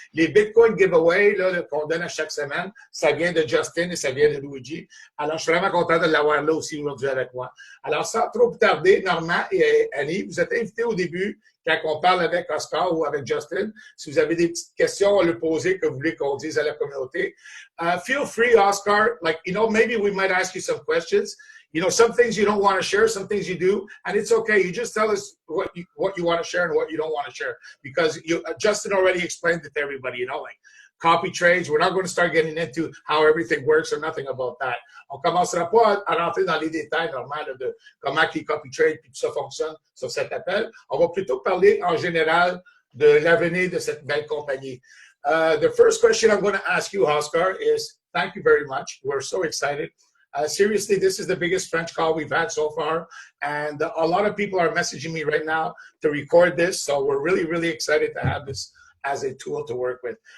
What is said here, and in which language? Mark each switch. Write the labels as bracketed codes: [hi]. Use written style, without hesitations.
[fr] Les Bitcoin giveaways qu'on donne à chaque semaine, ça vient de Justin et ça vient de Luigi. Alors, je suis vraiment content de l'avoir là aussi aujourd'hui avec moi. Alors, sans trop tarder, Normand et Annie, vous êtes invités au début quand on parle avec Oscar ou avec Justin. Si vous avez des petites questions à lui poser que vous voulez qu'on dise à la communauté, [en] feel free, [fr] Oscar. [en] Like, maybe we might ask you some questions. Some things you don't want to share, some things you do, and it's okay. You just tell us what you want to share and what you don't want to share, because Justin already explained it to everybody. Like copy trades. We're not going to start getting into how everything works or nothing about that. [fr] On commencera pas à rentrer dans les détails normaux de comment les copy trades et tout ça fonctionne sur cet appel. On va plutôt parler en général de l'avenir de cette belle compagnie. [en] The first question I'm going to ask you, Oscar, is thank you very much. We're so excited. Seriously, this is the biggest French call we've had so far, and a lot of people are messaging me right now to record this, so we're really, really excited to have this as a tool to work with.